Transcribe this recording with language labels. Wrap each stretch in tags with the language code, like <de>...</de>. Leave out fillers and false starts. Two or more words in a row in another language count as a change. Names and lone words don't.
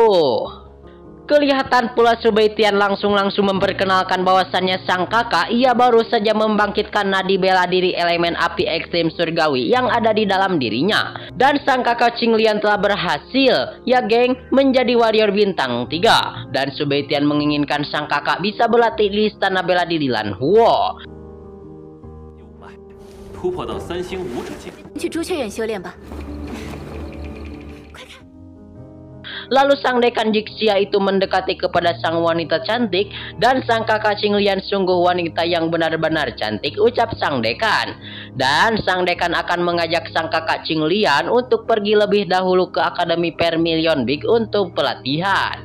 <id>Kelihatan pula Subaitian langsung memperkenalkan bahwasannya sang kakak ia baru saja membangkitkan nadi bela diri elemen api ekstrim surgawi yang ada di dalam dirinya. Dan sang kakak Qinglian telah berhasil, ya geng, menjadi warrior bintang 3. Dan Subaitian menginginkan sang kakak bisa berlatih di istana bela diri Lanhuo.</id> <zh>突破到3星武者境，去朱雀院修炼吧。</zh> <id>Lalu sang dekan Jixia itu mendekati kepada sang wanita cantik dan sang kakak Qinglian sungguh wanita yang benar-benar cantik, ucap sang dekan. Dan sang dekan akan mengajak sang kakak Qinglian untuk pergi lebih dahulu ke Akademi Vermilion Big untuk pelatihan.</id>